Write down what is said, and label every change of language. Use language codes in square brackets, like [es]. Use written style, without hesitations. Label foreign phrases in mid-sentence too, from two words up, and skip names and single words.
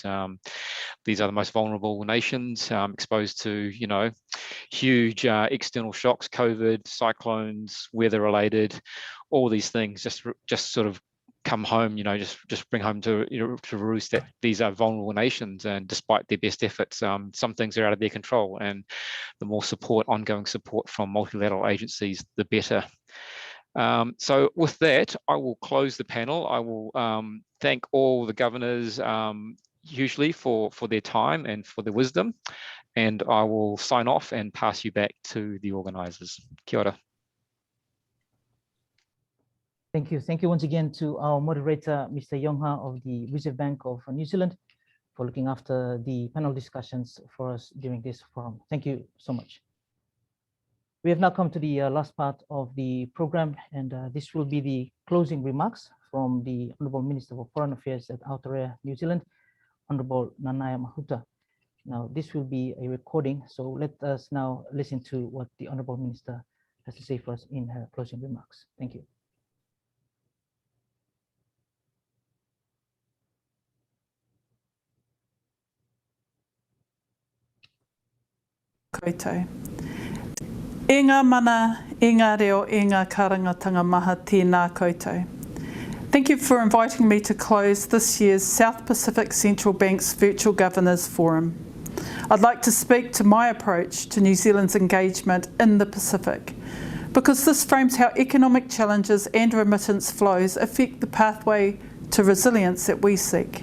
[en] These are the most vulnerable nations, exposed to, you know, huge external shocks, COVID, cyclones, weather-related, all these things just sort of come home, you know, just bring home to, you know, to roost that these are vulnerable nations, and despite their best efforts, some things are out of their control, and the more support, ongoing support from multilateral agencies, the better. So with that, I will close the panel. I will thank all the governors hugely for their time and for their wisdom, and I will sign off and pass you back to the organisers. [mi] Kia ora. [en] Thank you. Thank you once again to our moderator, Mr. Yongha of the Reserve Bank of New Zealand, for looking after the panel discussions for us during this forum. Thank you so much. We have now come to the last part of the program, and this will be the closing remarks from the Honourable Minister for Foreign Affairs at Aotearoa, New Zealand, Honourable Nanaia Mahuta. Now, this will be a recording, so let us now listen to what the Honourable Minister has to say for us in her closing remarks. Thank you. [mi] Koutou. E ngā mana, e ngā reo, e ngā karangatanga maha tēnā koutou. [en] Thank you for inviting me to close this year's South Pacific Central Bank's Virtual Governors Forum. I'd like to speak to my approach to New Zealand's engagement in the Pacific, because this frames how economic challenges and remittance flows affect the pathway to resilience that we seek.